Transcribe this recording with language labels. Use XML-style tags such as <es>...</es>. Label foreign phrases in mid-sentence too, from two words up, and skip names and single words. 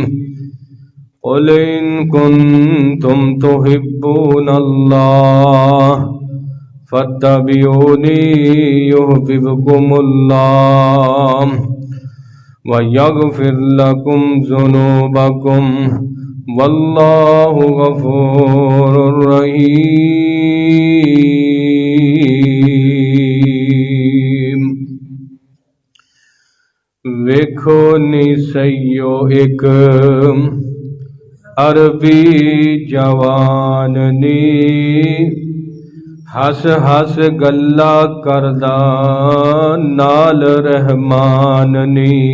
<ar>قل إن كنتم تحبون الله فاتبعوني يحببكم الله ويغفر لكم ذنوبكم والله غفور رحيم.</ar> <pa>ਵੇਖੋ ਨੀ ਸਈਓ ਇੱਕ ਅਰਬੀ ਜਵਾਨ ਨੀ ਹੱਸ ਹੱਸ ਗੱਲਾਂ ਕਰਦਾ ਨਾਲ ਰਹਿਮਾਨ ਨੀ।</pa>